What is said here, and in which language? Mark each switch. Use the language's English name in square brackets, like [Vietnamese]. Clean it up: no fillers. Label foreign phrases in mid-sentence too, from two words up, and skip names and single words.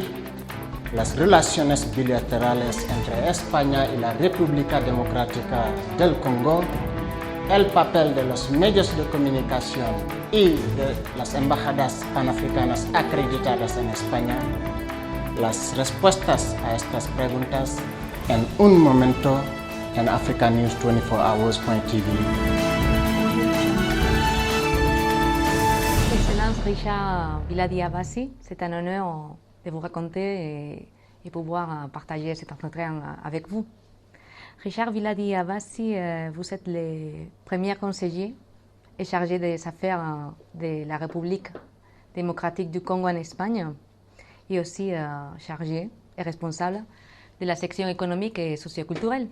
[Spanish] Las relaciones bilaterales entre España y la República Democrática del Congo, el papel de los medios de comunicación y de las embajadas panafricanas acreditadas en España. Las respuestas a estas preguntas en un momento en africanews24hours.tv. [French] Excellence Richard Viladi-Avassi, c'est un honneur de vous raconter et pouvoir partager cet entretien avec vous. Richard Viladi-Avassi, vous êtes le premier conseiller et chargé des affaires de la République démocratique du Congo en Espagne et aussi chargé et responsable de la section économique et socioculturelle.